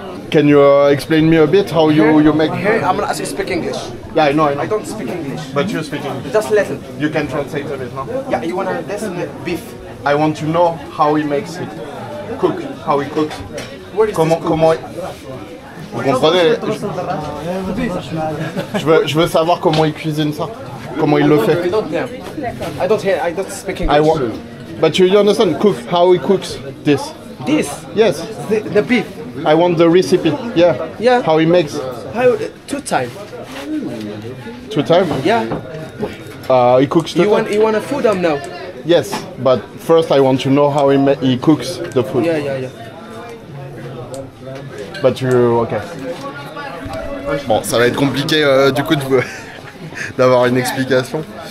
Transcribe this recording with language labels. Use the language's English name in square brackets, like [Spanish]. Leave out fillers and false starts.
[English] Can you explain me a bit how you make? Here, I'm gonna ask you to speak English. Yeah, I know. I don't speak English. But you speak English. Just little. You can translate a bit, no? Yeah, you wanna listen beef. I want to know how he makes it. How he cooks. Where is [French] Comment Vous comprenez? Je veux savoir comment il cuisine ça. Comment il le fait. [English] I don't speak English. But you understand how he cooks this? This? Yes. The beef? I want the recipe. Yeah. Yeah. How he makes. How, 2 times? 2 times? Yeah. He cooks 2 times? You want a food now? Yes, but first I want to know how he cooks the food. Yeah. But you... Ok. [French] Bon, ça va être compliqué du coup d'avoir une explication.